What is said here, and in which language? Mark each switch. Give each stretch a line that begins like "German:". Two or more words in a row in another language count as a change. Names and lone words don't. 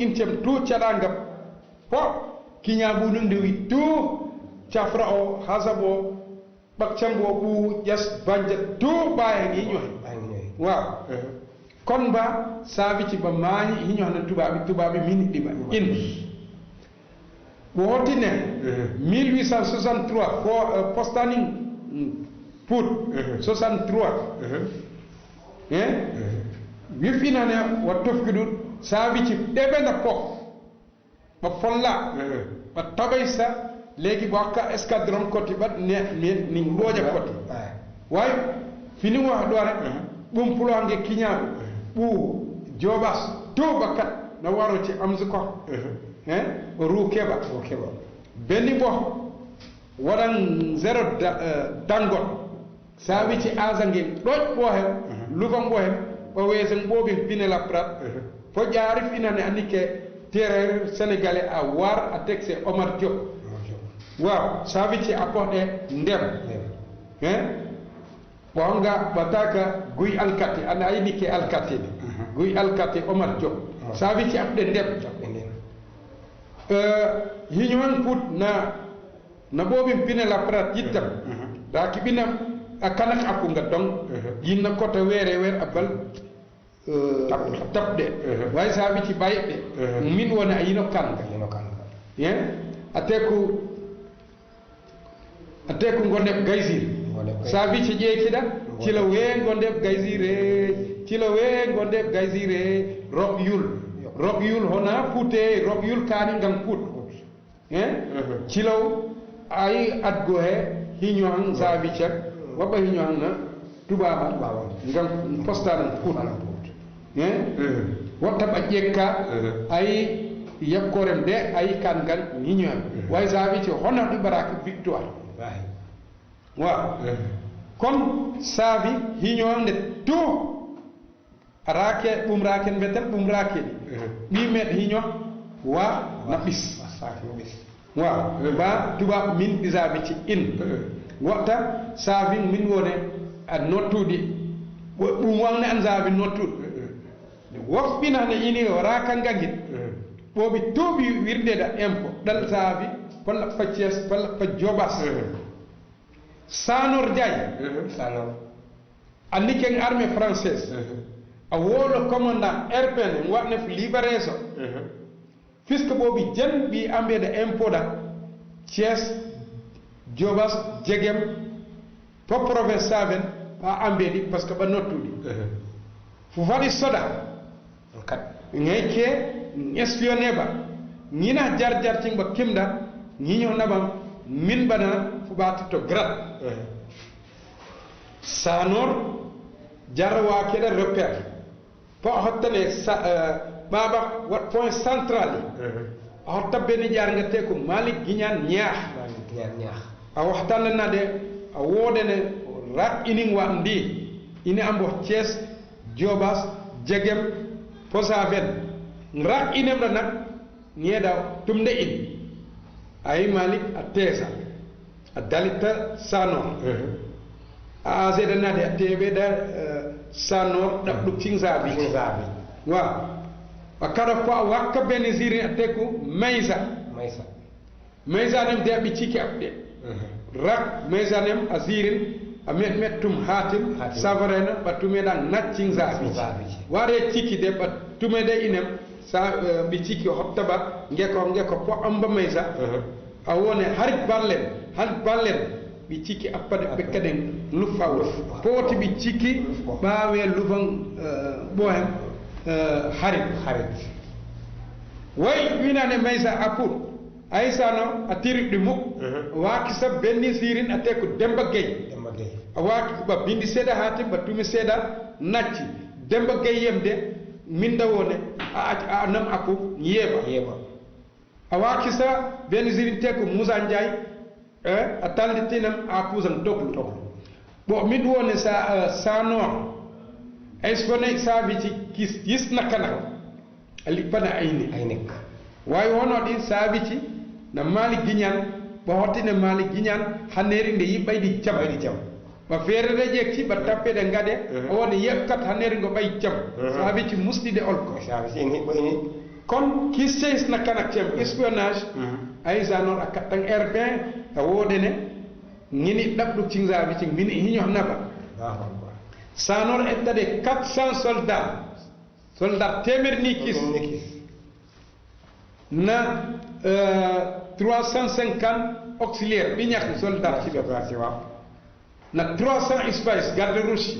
Saafi-Saafi: intem tout caɗangam fo kiñaɓunum ndewi tout cafra o hasab o ɓakcambo o ɓuu ƴas banja tout ɓayen hiñohe waaw kon mba saabici ba maañi hiñohna tubaɓe min ɗiɓa in wootine 1863 fo postaning Pout 63 wifinane wa tofkiɗuɗ saabici ɗeɓena fof ba folla ba tabaysa léegi bo hakka escadron koti ɓat ni ɗooƴa koti way fini wa ɗo rek ɓum puloange kiñaɓe ɓuu jooɓas to bakkat no waroci amsi ko o ruu keɓa benni bo waɗan zéro dangol saabici asangue ɗoƴ ɓo hen lugan ɓo hen o weesen ɓooɓin pinela prat fo ƴaari finane annike
French: terrain sénégalais
Saafi-Saafi: a war a texte Omar Diop waaw saabici a poɗe ndem ɓonga ɓataka guy alkati ana ayni ke alkati ne guy alkati Omar Diop saabici aɓɗe ndem hiñoan put na ɓooɓin pinela prat yittam da kiɓina a kanak akkunga donc yinna kota weere a bal tapɗe way saabici bayiɗɗe min woni a yino kanga ateku gonde gaysir saabi ci jeekida cila wee gonde gaysire cila wee gonde gaysire rob yul hona puute rob yul kaani ngam puut cilaw ay adgo he hiño han saabi cak waɓa hiño han na tubaba ngam postanan puut wotta ɓa ƴekka ay yakkorem de ay kan gan hiñoen way saabi ci hona ɗiɓaraka victoire waaw kon saabi hiñoande to raake ɓum raken mbetel ɓum raakeni ɓi meɗ hiño wa na ɓis waaw ba tubab min ɓisaabi ci in wotta saabi min wone a nottude ɓum wanne an saabi nottude woɓɓinane ini o raaka ngagit ɓooɓi tooɓi wirdeda impôt ɗal saabi palla pa Thiès palla pa Diobass Sanor Diagne anni ken
French: armée française
Saafi-Saafi: a woolo commandant RPN waɗnef libération puisque ɓooɓi jen ɓi ambede impôt ɗa Thiès Diobass Djegem fo province saben ha ambedi
French: par ce que
Saafi-Saafi: ɓa nottuɗi fo waɗi soda ngay ke espionné ba ñina jar cing ba kimda ñiño nabam min bana fu baati to grade Sanor jarwa keda repère po hottane baba wat
French: point central
Saafi-Saafi: hotta ben jaar nga te ko Malik Guignane ñaax a waxtan na de a wodene rat ining wa ndi ini ambo Thiès Diobass Djegem Posaven rak inem la nag ñeeda tumde in ay Malik a teesa a dalita Sanor a azeda nade a teɓe da Sanor ɗaɓɗu cingsabi waaw a kada ko a wakka bene sirin a teku Maysa nem de ɓe ciki abɗe rak Maysa nem a sirin a met tum hatim savarena ɓa tumeɗa naccingsabi ware ciki de ɓa tumede inem sa ɓe ciki hotta ba ngeko po amba Maysa a wone harit ballen ɓe ciki appade ɓekkaden lufawol pooti ɓe ciki ɓaawe lufan ɓohen harit way winane Maysa a pour aysano a tiriɗɗi muk waaki sab benni sirin a te ko Demba Gueye a waaki ɓa bindi seeɗa haati ɓa tumi seeɗa nacci Demba Gueye yemde minda wone a nam akku yeeɓa a waaki sa benni sirin te ko Moussa Ndiaye a tallitinam a puusan toglu bon min wone Sanor espone saabi ci yisnakana a lippana aynek wawi wono ɗi saabi ci na Malik Guignane ɓa hottine Malik Guignane hanneri nde yiɓɓayɗi jam ɓa feerede ƴekki ɓa tappeɗe gaɗe o wona yekkat hanneri ngo ɓay jam saabi ci musɗide olko kon kisseisna kanak tem espionnage ay Sanor a kattan RP a woɗene ñini ɗaɓɗu cingsabi cing min hiño naba Sanor ettade 400 soldat temer ni kis na 350 auxiliaire ɓi ñakki soldat ci na 300 espace
French: garde rouge